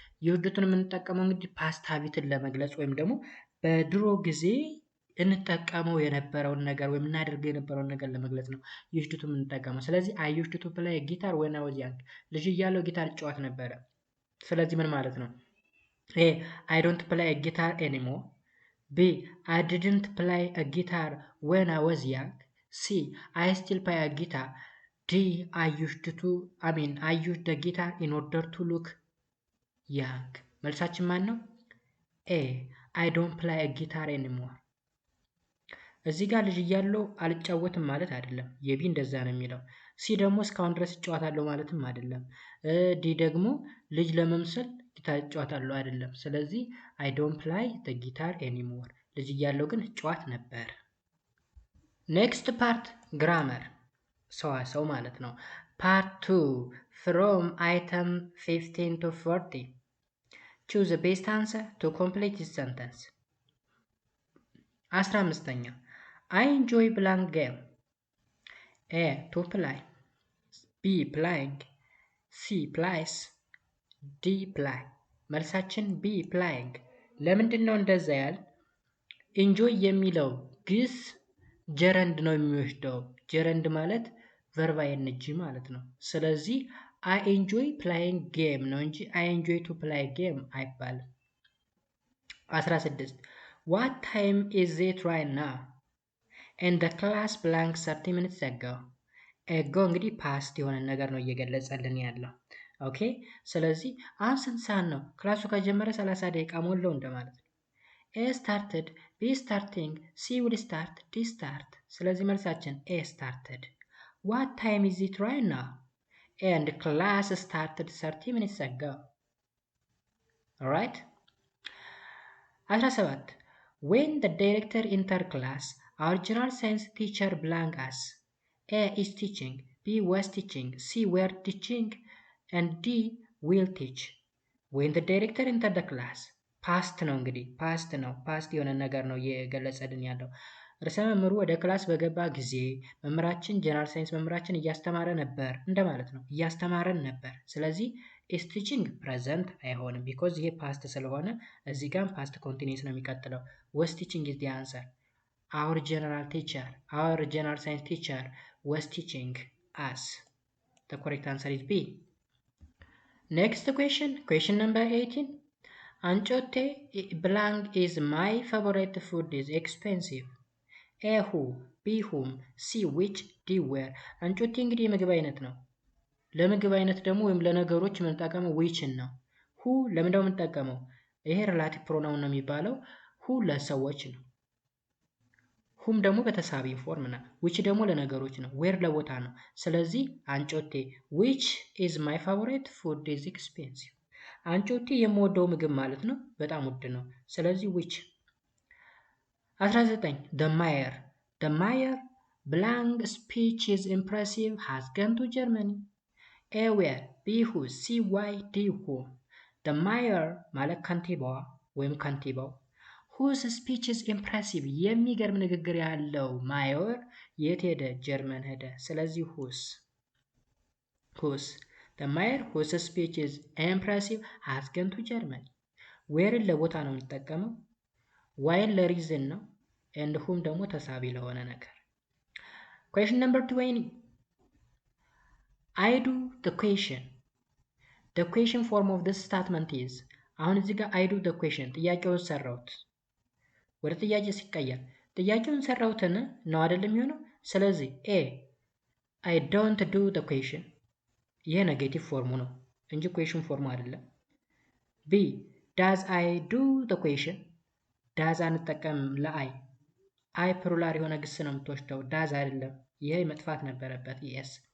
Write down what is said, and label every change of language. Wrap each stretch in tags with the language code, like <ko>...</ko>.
<am>ዩዝድቱን የምንጠቀመው እንግዲህ ፓስት ሀቢትን ለመግለጽ ወይም ደግሞ በድሮ ጊዜ እንጠቀመው የነበረውን ነገር ወይም እናደርገው የነበረውን ነገር ለመግለጽ ነው ዩዝድቱ የምንጠቀመው። ስለዚህ</am> <en>I used to play guitar when I was young.</en> <am>ልጅ እያለሁ ጊታር እጫወት ነበረ። ስለዚህ ምን ማለት ነው?</am> <en>A. I don't play a guitar anymore. B. I didn't play a guitar when I was young. C. I still play a guitar. D. I used the guitar in order to look young.</en> <am>መልሳችን ማን ነው?</am> <en>A. I don't play a guitar anymore.</en> <am>እዚህ ጋር ልጅ እያለሁ አልጫወትም ማለት አይደለም። የቢ እንደዛ ነው የሚለው። ሲ ደግሞ እስካሁን ድረስ እጫወታለሁ ማለትም አይደለም። ዲ ደግሞ ልጅ ለመምሰል ጊታር እጫወታለሁ አይደለም። ስለዚህ</am> <en>I don't play the guitar anymore.</en> <am>ልጅ እያለሁ ግን እጫወት ነበር። ኔክስት ፓርት ግራመር ሰዋሰው ማለት ነው። ፓርት 2</am> <en>from item 15 to 40. Choose the best answer to complete this sentence. 15ኛ I enjoy playing game. A. To play. B. Playing. C. Plays. D. Play. መልሳችን B. Playing.</en> <am>ለምንድን ነው እንደዛ ያል? ኢንጆይ የሚለው ግስ ጀረንድ ነው የሚወስደው። ጀረንድ ማለት ቨርብ አይንጂ ማለት ነው። ስለዚህ</am> <en>I enjoy playing game</en> <am>ነው እንጂ</am> <en>I enjoy to play game</en> <am>አይባልም። 16</am> <en>What time is it right now? And the class blank 30 minutes ago.</en> <am>ago እንግዲህ ፓስት የሆነ ነገር ነው እየገለጸልን ያለው። ኦኬ ስለዚህ አሁን ስንት ሰዓት ነው? ክላሱ ከጀመረ 30 ደቂቃ ሞላው እንደማለት ነው።</am> <en>A started, B starting, C will start, D start.</en> <am>ስለዚህ መልሳችን A started.</am> <en>What time is it right now? And class started 30 minutes ago. Alright? 17. When the director entered class, our general science teacher blank us. A is teaching, B was teaching, C were teaching, and D will teach. When the director entered the class,</en> <am>ፓስት ነው እንግዲህ ፓስት የሆነ ነገር ነው እየገለጸልን ያለው። ርዕሰ መምህሩ ወደ ክላስ በገባ ጊዜ መምህራችን ጀነራል ሳይንስ መምህራችን እያስተማረ ነበር እንደማለት ነው። እያስተማረን ነበር። ስለዚህ</am> <en>is teaching present</en> <am>አይሆንም because ይሄ ፓስት ስለሆነ እዚህ ጋር ፓስት ኮንቲኒዩስ ነው የሚቀጥለው።</am> <en>was teaching is the answer. Our general science teacher was teaching us. The correct answer is B. Next question number 18. አንጮቴ blank is my favorite food is expensive. A who, B whom, C which, D where.</en> <am>አንጮቴ እንግዲህ የምግብ አይነት ነው። ለምግብ አይነት ደግሞ ወይም ለነገሮች የምንጠቀመው whichን ነው። who ለምንድነው የምንጠቀመው? ይሄ ሪላቲቭ ፕሮናውን ነው የሚባለው። who ለሰዎች ነው። whom ደግሞ በተሳቢ ፎርም ነው። which ደግሞ ለነገሮች ነው። where ለቦታ ነው። ስለዚህ አንጮቴ</am> <en>which is my favorite food is expensive.</en> <am>አንጮቴ የምወደው ምግብ ማለት ነው። በጣም ውድ ነው። ስለዚህ which 19</am> <en>the mayor blank speech is impressive has gone to Germany. A where, B who, C why, D who.</en> <am>the mayor ማለት ከንቲባዋ ወይም ከንቲባው</am> <en>whose speech is impressive</en> <am>የሚገርም ንግግር ያለው ማዮር የት ሄደ? ጀርመን ሄደ። ስለዚህ</am> <en>whose the mayor whose speech is impressive has gone to Germany.</en> <am>whereን ለቦታ ነው የሚጠቀመው። whyን ለሪዝን ነው። and whom ደግሞ ተሳቢ ለሆነ ነገር።</am> <en>question number 20. I do the question form of this statement is.</en> <am>አሁን እዚህ ጋር</am> <en>I do the question</en> <am>ጥያቄውን ሰራሁት። ወደ ጥያቄ ሲቀየር ጥያቄውን ሰራሁትን ነው አይደለም የሚሆነው። ስለዚህ</am> <en>A I don't do the question</en> <am>ይሄ ኔጌቲቭ ፎርሙ ነው እንጂ ኩዌሽን ፎርሙ አይደለም።</am> <en>B does I do the question</en> <am>does አንጠቀምም ለአይ ፕሉራል የሆነ ግስ ነው የምትወስደው does አይደለም። ይሄ መጥፋት ነበረበት yes.</am>